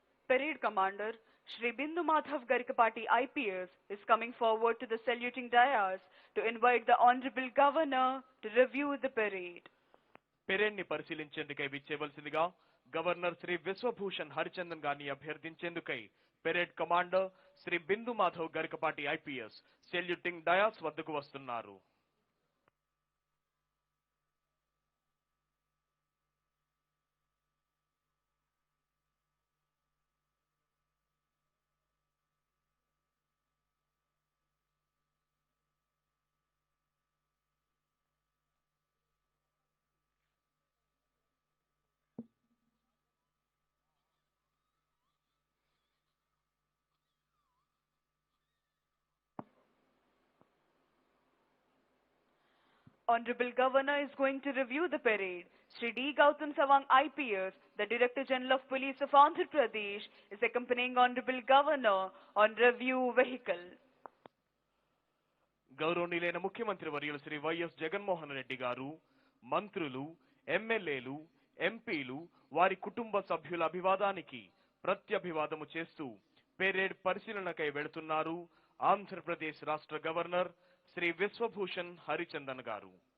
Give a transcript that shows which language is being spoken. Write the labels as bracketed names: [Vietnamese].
[English] Parade Commander Shri Bindu Madhav Garikapati IPS is coming forward to the saluting dais to invite the Honorable Governor to review the parade. [Telugu] Parade ని పరిశీలించేందుకై విచ్చేవలసిందిగా governor Shri Vishwabhushan Harichandan గారిని అభ్యర్థించేందుకై parade commander Shri బిందు Madhav Garikapati IPS saluting dais వద్దకు వస్తున్నారు. [English] Honorable Governor is going to review the parade. Shri D. Gautam Sawang IPS, the Director General of Police of Andhra Pradesh, is accompanying Honorable Governor on review vehicle. [Telugu] గౌరవనీయులైన ముఖ్యమంత్రి వర్యులు Shri YS Jaganmohan Reddy గారు, మంత్రులు, ఎమ్మెల్యేలు, ఎంపీలు, వారి కుటుంబ సభ్యుల అభివాదానికి ప్రత్యభివాదము చేస్తూ పెరేడ్ పరిశీలనకై వెళుతున్నారు ఆంధ్రప్రదేశ్ రాష్ట్ర గవర్నర్ శ్రీ విశ్వభూషణ్ హరిచందన్ గారు.